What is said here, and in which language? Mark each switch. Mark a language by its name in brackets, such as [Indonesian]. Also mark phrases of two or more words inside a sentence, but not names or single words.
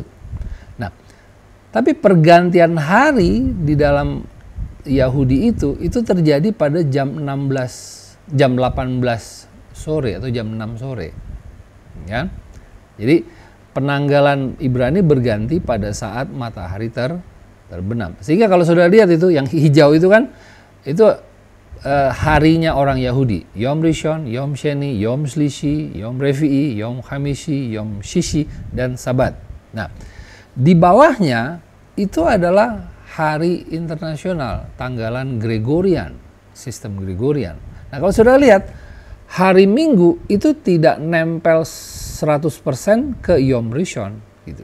[Indonesian] Nah, tapi pergantian hari di dalam Yahudi itu terjadi pada jam 18 sore atau jam 6 sore. Ya. Jadi penanggalan Ibrani berganti pada saat matahari terbenam. Sehingga kalau sudah lihat itu yang hijau itu kan itu harinya orang Yahudi. [Hebrew] יום ראשון, יום שני, יום שלישי, יום רביעי, יום חמישי, יום שישי, [Indonesian] dan Sabat. Nah, di bawahnya itu adalah hari internasional, tanggalan Gregorian, sistem Gregorian. Nah, kalau sudah lihat, hari Minggu itu tidak nempel 100% ke [Hebrew] יום ראשון [Indonesian] gitu.